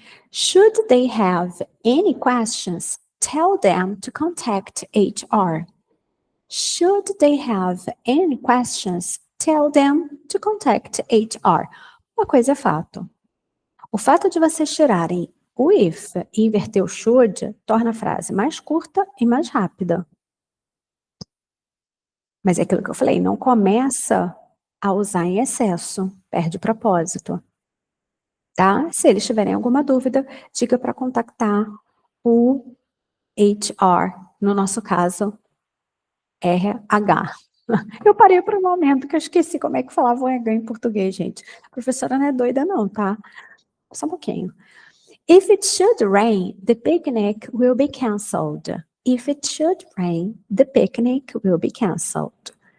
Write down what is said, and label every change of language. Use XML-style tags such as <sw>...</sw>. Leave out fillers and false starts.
<en>Should they have any questions, tell them to contact HR. Should they have any questions, tell them to contact HR.</en> <pt>Uma coisa é fato. O fato de vocês tirarem o if e inverter o should torna a frase mais curta e mais rápida. Mas é aquilo que eu falei, não começa a usar em excesso, perde o propósito. Tá? Se eles tiverem alguma dúvida, diga para contactar o HR, no nosso caso, RH. Eu parei por um momento que eu esqueci como é que falava o RH em português, gente. A professora não é doida não, tá? Só um pouquinho.</pt> <en>If it should rain, the picnic will be canceled. If it should rain, the picnic will be canceled.</en>